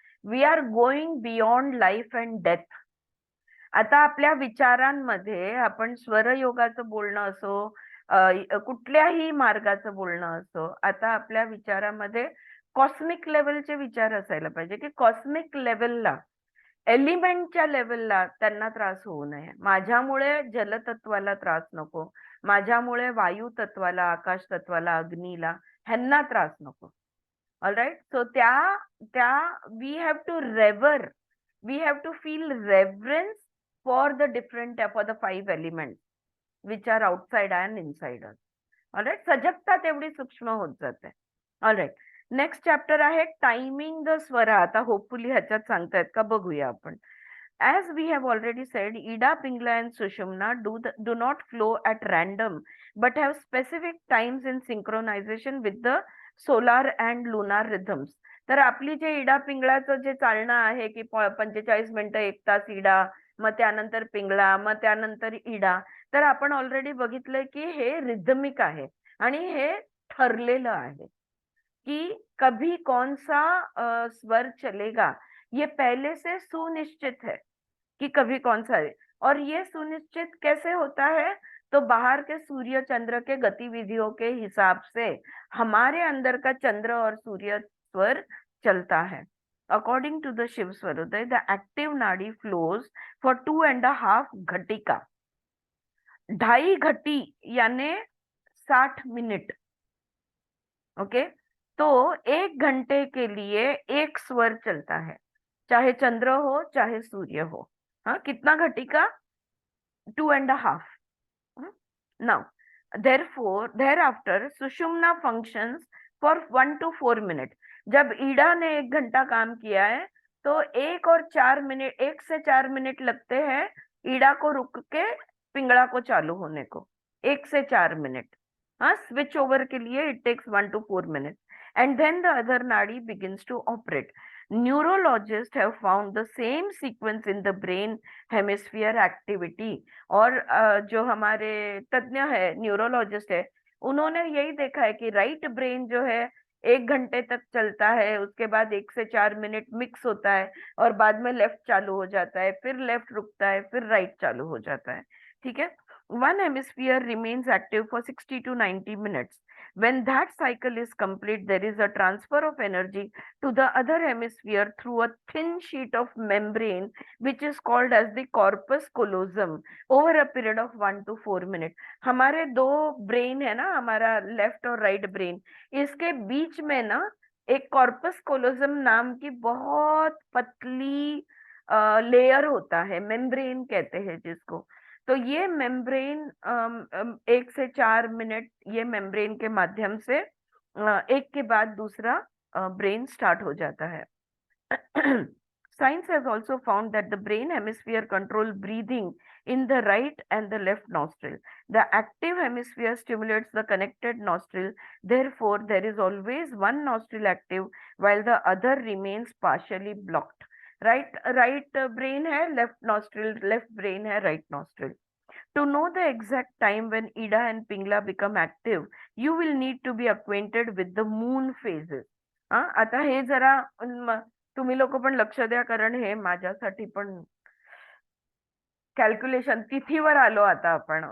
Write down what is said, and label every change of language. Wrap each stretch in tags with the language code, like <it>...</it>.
<en>We are going beyond life and death.</en> <mr>आता आपल्या विचारांमध्ये आपण स्वरयोगाचं बोलणं असो, कुठल्याही मार्गाचं बोलणं असो, आता आपल्या विचारामध्ये कॉस्मिक लेवलचे विचार असायला पाहिजे की कॉस्मिक लेवलला, एलिमेंटच्या लेवलला त्यांना त्रास होऊ नये. माझ्यामुळे जलतत्वाला त्रास नको, माझ्यामुळे वायू तत्वाला, आकाश तत्वाला, अग्नीला, ह्यांना त्रास नको. ऑलराईट.</mr> <en>So त्या we have to revere, we have to feel reverence for the different, for the 5 element which are outside and inside us. Alright.</en> <mr>सजगता तेवढी सूक्ष्म होत जाते. ऑलराईट. नेक्स्ट चॅप्टर आहे टायमिंग द स्वरा. आता होपफुली ह्याच्यात सांगतायत का बघूया आपण.</mr> <en>As we have already said, Ida, Pingla and Sushumna do not flow at random but have specific times in synchronization with the solar and lunar rhythms.</en> <mr>तर आपली जे इडा पिंगळाचं जे चालणं आहे की 45 मिनिटं 1 तास इडा, मग त्यानंतर पिंगळा, मग त्यानंतर इडा, तर आपण ऑलरेडी बघितलंय की हे रिदमिक आहे आणि हे ठरलेलं आहे</mr> <hi>कि कभी कौन सा स्वर चलेगा, ये पहले से सुनिश्चित है कि कभी कौन सा है. और ये सुनिश्चित कैसे होता है, तो बाहर के सूर्य चंद्र के गतिविधियों के हिसाब से हमारे अंदर का चंद्र और सूर्य स्वर चलता है.</hi> <en>According to the Shiva Swarodaya, the active nadi flows for 2.5 ghatika.</en> <hi>2.5 घटी यानी 60 मिनट. ओके, तो 1 घंटे के लिए एक स्वर चलता है, चाहे चंद्र हो चाहे सूर्य हो. हाँ, कितना घटिका? 2.5.</hi> <en>Now, therefore, thereafter, Sushumna functions for 1 to 4 minutes.</en> <hi>जब ईडा ने 1 घंटा काम किया है तो 1 से 4 मिनट लगते हैं ईडा को रुक के पिंगला को चालू होने को. 1 से 4 मिनट. हाँ, स्विच ओवर के लिए</hi> <en>it takes 1 to 4 minutes. And then the other nadi begins to operate. Neurologists have found the same sequence in the brain hemisphere activity.</en> <hi>और जो हमारे तज्ञ है, न्यूरोलॉजिस्ट है, उन्होंने यही देखा है कि राइट ब्रेन जो है 1 घंटे तक चलता है, उसके बाद 1 से 4 मिनट मिक्स होता है और बाद में लेफ्ट चालू हो जाता है, फिर लेफ्ट रुकता है, फिर राइट चालू हो जाता है. ठीक है.</hi> <en>One hemisphere remains active for 60 to 90 minutes. When that cycle is complete, there is a transfer of energy to the other hemisphere through a thin sheet of membrane, which is called as the corpus callosum, over a period of 1 to 4 minutes. हमारे 2 brain है ना, हमारा left और right brain, इसके बीच में ना एक कॉर्पस कोलोजम नाम की बहुत पतली लेयर होता है, मेम्ब्रेन कहते हैं जिसको. तो ये मेम्ब्रेन 1 से 4 मिनट ये मेम्ब्रेन के माध्यम से एक के बाद दूसरा ब्रेन स्टार्ट हो जाता है. Science has also found that the brain hemisphere control breathing in the right and the left nostril. The active hemisphere stimulates the connected nostril. Therefore, there is always one nostril active while the other remains partially blocked. Right brain है, left nostril, left brain है, right nostril. To know the exact time when Ida and Pingla become active, you will need to be acquainted with the moon phases.</en> <mr>आता हे जरा तुम्ही लोक पण लक्ष द्या, कारण हे माझ्यासाठी पण कॅल्क्युलेशन तिथीवर आलो आता आपण.</mr>